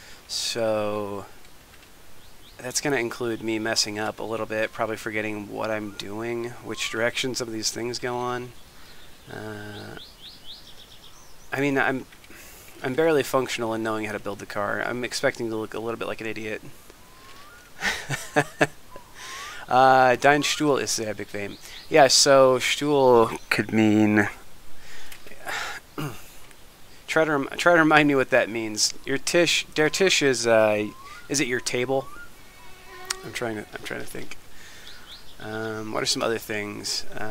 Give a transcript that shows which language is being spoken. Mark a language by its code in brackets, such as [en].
[en] So that's going to include me messing up a little bit, probably forgetting what I'm doing, which direction some of these things go on. I mean, I'm barely functional in knowing how to build the car. I'm expecting to look a little bit like an idiot. [de] Dein Stuhl ist sehr bequem. [en] Yeah, so Stuhl could mean... try to remind me what that means. Your Tisch, der Tisch is it your table? I'm trying to think. What are some other things?